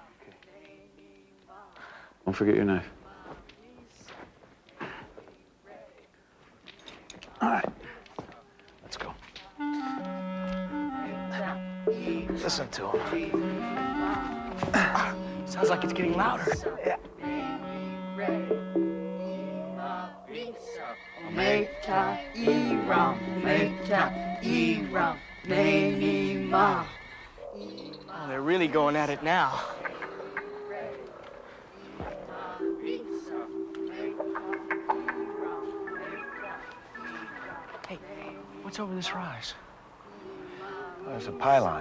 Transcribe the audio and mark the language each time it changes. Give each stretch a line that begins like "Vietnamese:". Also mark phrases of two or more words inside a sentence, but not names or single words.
English: Don't forget your knife. All right. Let's go. Listen to him. Sounds like it's getting louder. Yeah. Ometa iram, ometa iram, neni ma. Oh, they're really going at it now. Hey, what's over this rise? Oh, there's a pylon.